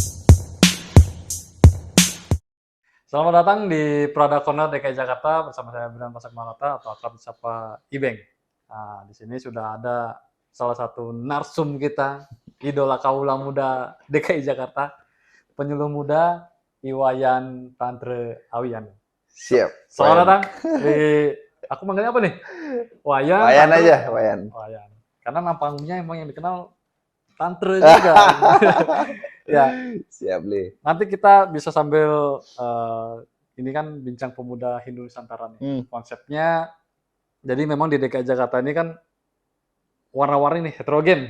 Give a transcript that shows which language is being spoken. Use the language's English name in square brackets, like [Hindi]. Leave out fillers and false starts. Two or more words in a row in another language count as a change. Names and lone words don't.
[Indonesian] Selamat datang di Prada Corner DKI Jakarta bersama saya Bram Pasak Malata atau akrab disapa Ibeng. Nah, di sini sudah ada salah satu narsum kita, idola kaula muda DKI Jakarta, penyuluh muda Iwayan Tantre Awian. Siap. Selamat datang. Aku manggilnya apa nih? Wayan. Wayan Tantre. aja, Wayan. Wayan. Karena nama panggungnya emang yang dikenal Tantre juga. Ya. Siap, Li. Nanti kita bisa sambil ini kan bincang pemuda Hindu Nusantara nih. Konsepnya jadi memang di DKI Jakarta ini kan warna-warni nih, heterogen.